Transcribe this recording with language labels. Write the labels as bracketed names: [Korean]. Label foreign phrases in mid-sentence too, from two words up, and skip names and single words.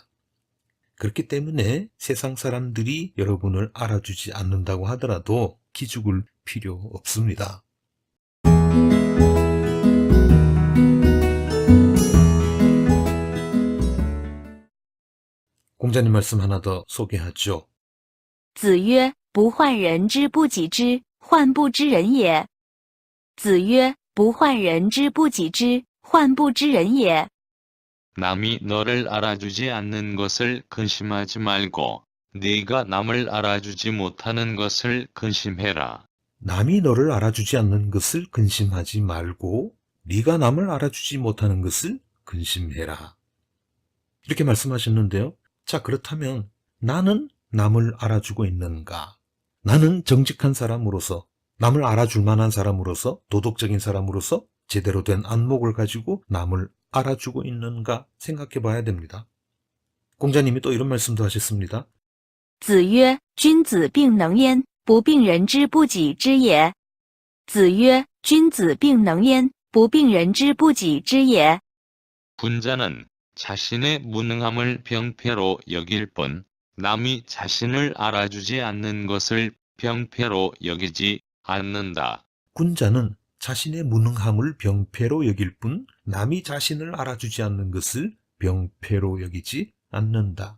[Korean] 그렇기 때문에 세상 사람들이 여러분을 알아주지 않는다고 하더라도 기죽을 필요 없습니다. 공자님 말씀 하나 더 소개하죠. [Chinese] 子曰：不患人之不己知，患不知人也。子曰：不患人之不己知，患不知人也。 [Korean] 남이 너를 알아주지 않는 것을 근심하지 말고 네가 남을 알아주지 못하는 것을 근심해라. 남이 너를 알아주지 않는 것을 근심하지 말고 네가 남을 알아주지 못하는 것을 근심해라. 이렇게 말씀하셨는데요. 자, 그렇다면 나는 남을 알아주고 있는가? 나는 정직한 사람으로서, 남을 알아줄 만한 사람으로서, 도덕적인 사람으로서 제대로 된 안목을 가지고 남을 알아주고 있는가 생각해 봐야 됩니다. 공자님이 또 이런 말씀도 하셨습니다. [Chinese] 子曰：君子病能焉，不病人之不己知也。子曰：君子病能焉，不病人之不己知也。 [Korean] 군자는 자신의 무능함을 병폐로 여길 뿐 남이 자신을 알아주지 않는 것을 병폐로 여기지 않는다. 군자는 자신의 무능함을 병폐로 여길 뿐 남이 자신을 알아주지 않는 것을 병폐로 여기지 않는다.